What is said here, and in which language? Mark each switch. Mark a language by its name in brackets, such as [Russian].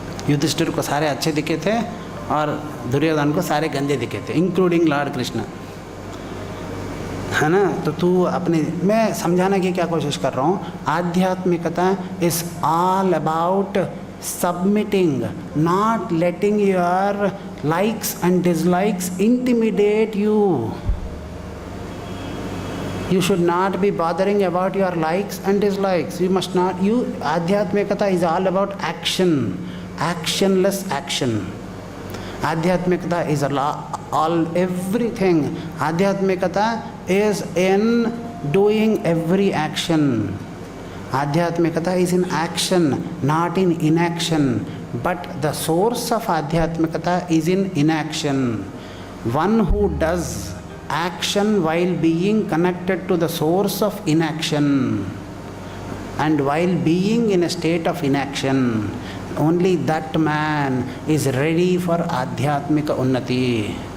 [Hindi] युधिष्ठिर को सारे अच्छे दिखे थे और दुर्योधन को सारे गंदे दिखे थे, [English] including lord Krishna, [Hindi] है ना। तो तू अपने, मैं समझाने की क्या कोशिश कर रहा हूँ, [English] आध्यात्मिकता is all about submitting, not letting your likes and dislikes intimidate you. You should not be bothering about your likes and dislikes. You must not. Adhyatmikata is all about action, actionless action. Adhyatmikata is everything. Adhyatmikata is in doing every action. Adhyatmikata is in action, not in inaction. But the source of Adhyatmikata is in inaction. One who does action while being connected to the source of inaction and while being in a state of inaction, only that man is ready for [Hindi] आध्यात्मिक उन्नति।